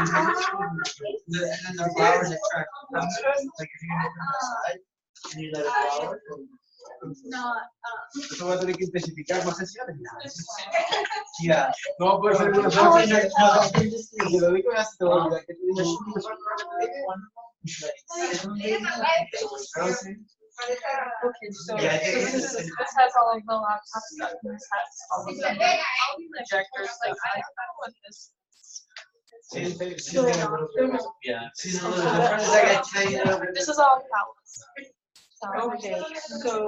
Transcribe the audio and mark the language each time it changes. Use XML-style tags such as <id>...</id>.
<en>And then the flowers attract like if you put them aside and you let it flower.</en> <es>Eso va a tener que especificar más sesiones.</es> <en>Yeah.</en> <es>No puede ser una Y lo único que hace todo es que tú dices,</es> <en>Okay, so Yeah, this has all of the laptop stuff, and this has all of the projectors, like I don't know what this. Yeah. See, the difference is like I tell you. This is all palettes. Okay, so.</en>